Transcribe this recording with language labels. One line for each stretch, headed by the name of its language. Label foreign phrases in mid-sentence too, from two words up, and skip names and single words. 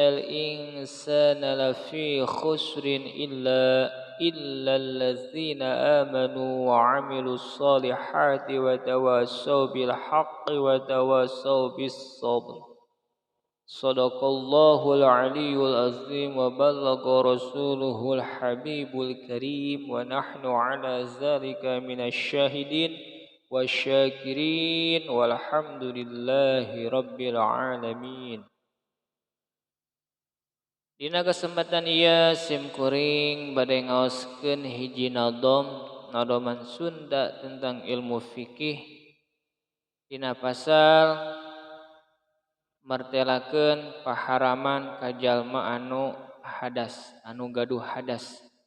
Arabic: الإنسان لفي خسر إلا الذين آمنوا وعملوا الصالحات وتواصوا بالحق وتواصوا بالصبر صدق الله العلي العظيم وبلغ رسوله الحبيب الكريم ونحن على ذلك من الشاهدين والشاكرين والحمد لله رب العالمين.
Sundanese: Dina kesempatan ieu sim kuring bade ngaoskeun hiji nadoman Sunda tentang ilmu fikih dina pasal martelakeun paharaman ka jalma anu gaduh hadas.